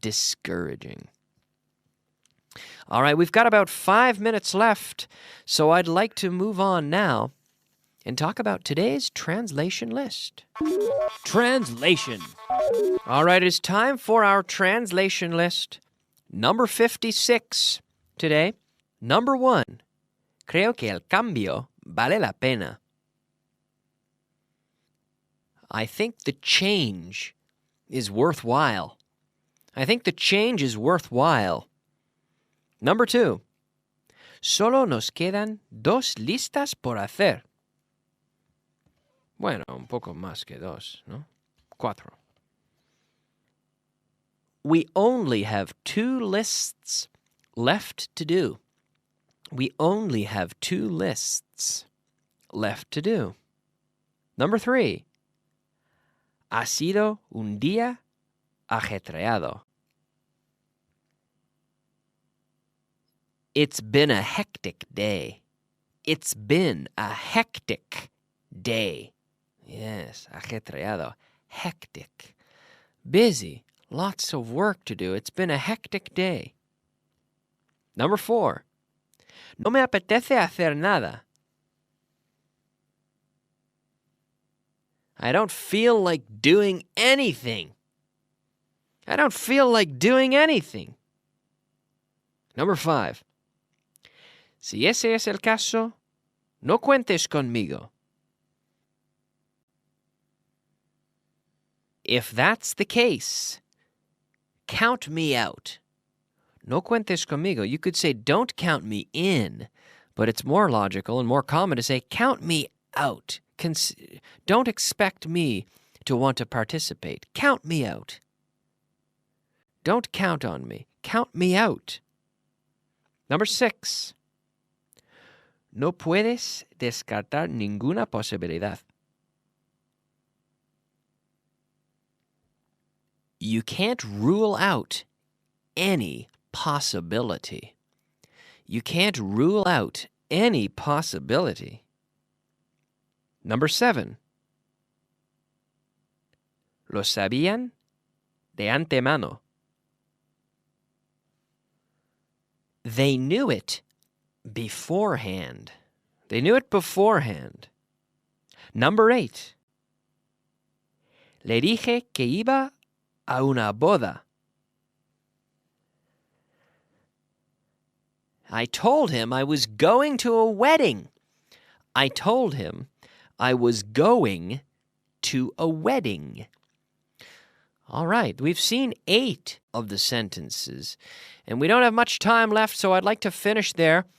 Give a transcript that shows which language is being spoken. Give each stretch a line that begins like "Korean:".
English: Discouraging. All right. We've got about 5 minutes left. So I'd like to move on now and talk about today's translation list. Translation. All right. It's time for our translation list. Number 56 today. Number 1.
Spanish: Creo que el cambio vale la pena.
English: I think the change is worthwhile. I think the change is worthwhile. Number 2.
Spanish: Solo nos quedan 2 listas por hacer. Bueno, un poco más que 2, ¿no? 4.
English: We only have 2 lists left to do. We only have 2 lists left to do. Number 3.
Spanish: Ha sido un día ajetreado.
English: It's been a hectic day. It's been a hectic day. Yes, ajetreado. Hectic. Busy. Lots of work to do. It's been a hectic day. Number 4.
Spanish: No me apetece hacer nada.
English: I don't feel like doing anything. I don't feel like doing anything. Number 5.
Spanish: Si ese es el caso, no cuentes conmigo.
English: If that's the case, count me out.
Spanish: No cuentes conmigo.
English: You could say, don't count me in, but it's more logical and more common to say, count me out. Don't expect me to want to participate. Count me out. Don't count on me. Count me out. Number 6.
Spanish: No puedes descartar ninguna posibilidad.
English: You can't rule out any possibility. You can't rule out any possibility. Number 7.
Spanish: Lo sabían de antemano.
English: They knew it beforehand. They knew it beforehand. Number 8.
Spanish: Le dije que iba a una boda.
English: I told him I was going to a wedding. I told him I was going to a wedding. All right, we've seen 8 of the sentences, and we don't have much time left, so I'd like to finish there.